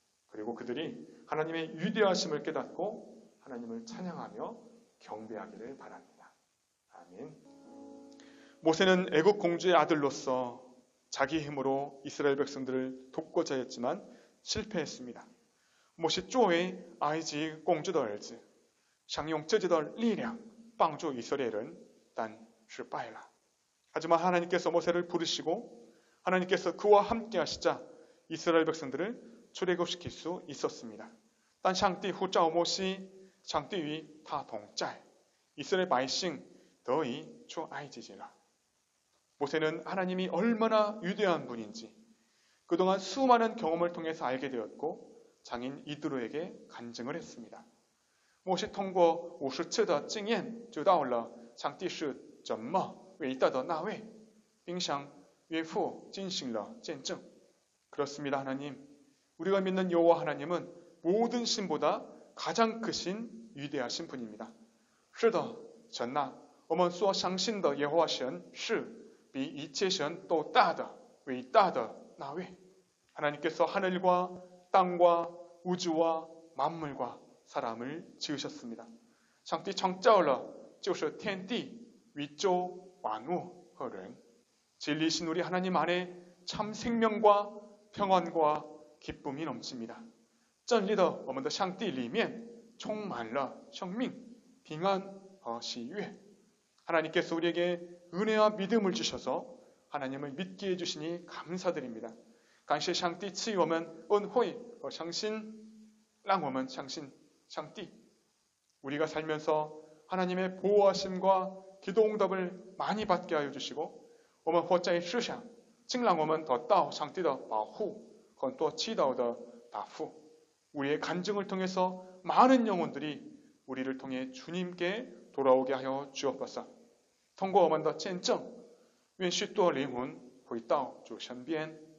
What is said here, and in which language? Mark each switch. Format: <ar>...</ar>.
<ko>그리고 그들이 하나님의 위대하심을 깨닫고 하나님을 찬양하며 경배하기를 바랍니다. 아멘. 모세는 애국 공주의 아들로서 자기 힘으로 이스라엘 백성들을 돕고자 했지만 실패했습니다.</ko> <zh>모세作为埃及公主的儿子想用自己的力量帮助以色列人但失败了.</zh> <ko>하지만 하나님께서 모세를 부르시고 하나님께서 그와 함께 하시자 이스라엘 백성들을 출애굽시킬 수 있었습니다.</ko> <zh>但上帝呼召摩西，上帝与他同在，以色列百姓得以出埃及了.</zh> <ko>모세는 하나님이 얼마나 위대한 분인지 그동안 수많은 경험을 통해서 알게 되었고 장인 이드로에게 간증을 했습니다.</ko> <zh>摩西通过50次的经验知道了上帝是怎么伟大的那位，并向岳父进行了见证.</zh> <ko>그렇습니다. 하나님, 우리가 믿는 여호와 하나님은 모든 신보다 가장 크신 위대하신 분입니다.</ko> <zh>是的，神啊，我们所相信的耶和华神是比一切神都大的伟大的那位.</zh> <ko>하나님께서 하늘과 땅과 우주와 만물과 사람을 지으셨습니다.</ko> <zh>上帝创造了就是天地宇宙万物和人.</zh> <ko>진리신 우리 하나님 안에 참 생명과 평안과 기쁨이 넘칩니다.</ko> <zh>真理的我们的上帝里面充满了生命、平安和喜悦.</zh> <ko>하나님께서 우리에게 은혜와 믿음을 주셔서 하나님을 믿게 해주시니 감사드립니다.</ko> <zh>感谢上帝赐予我们恩惠和相信，让我们相信上帝.</zh> <ko>우리가 살면서 하나님의 보호하심과 기도응답을 많이 받게 하여 주시고</ko> <zh>我们活在世上竟让我们得到上帝的保护和多祈祷的答复.</zh> <ko>우리의 간증을 통해서 많은 영혼들이 우리를 통해 주님께 돌아오게 하여 주옵소서.</ko> <zh>通过我们的见证，愿许多灵魂回到主身边。</zh>